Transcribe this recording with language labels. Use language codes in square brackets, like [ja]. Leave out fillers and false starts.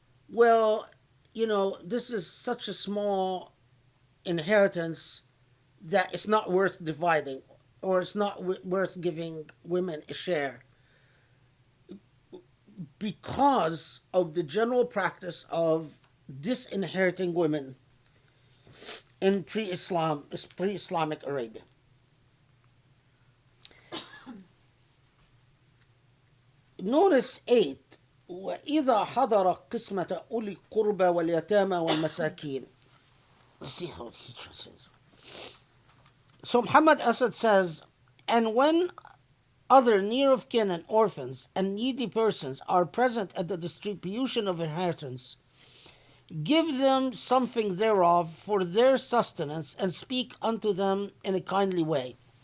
[en] well, this is such a small inheritance that it's not worth dividing, or it's not worth giving women a share, because of the general practice of disinheriting women in pre-Islamic Arabia. Notice 8, [ar] وإذا حضر قسمة أولي القربى واليتامى والمساكين. [en] Let's see how he translates. So Muhammad Asad says, and when other near of kin and orphans and needy persons are present at the distribution of inheritance, give them something thereof for their sustenance, and speak unto them in a kindly way.